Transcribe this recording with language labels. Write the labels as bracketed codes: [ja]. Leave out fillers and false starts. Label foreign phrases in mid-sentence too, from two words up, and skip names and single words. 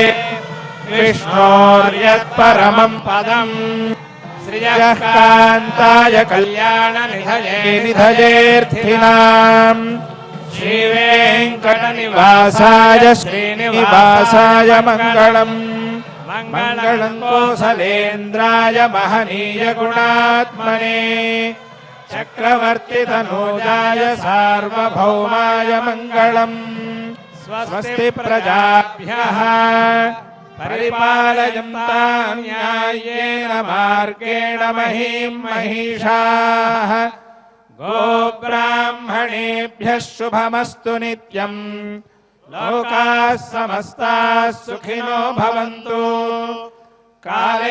[sa] విష్ణోర్యత్పరమం పదం శ్రియః కాంతాయ కళ్యాణ నిధయేర్థినాం శ్రీవేంకటనివాసాయ శ్రీనివాసాయ మంగళం. మంగళం కోసలేంద్రాయ మహనీయ గుణాత్మనే చక్రవర్తి తనూజాయ సార్వభౌమాయ మంగళం. स्वस्ति प्रजाभ्यः परिपालयन्तां न्याय्येन मार्गेण महीं महिषाः गोब्राह्मणेभ्यः शुभमस्तु नित्यम् लोकाः समस्ताः सुखिनो भवन्तु काले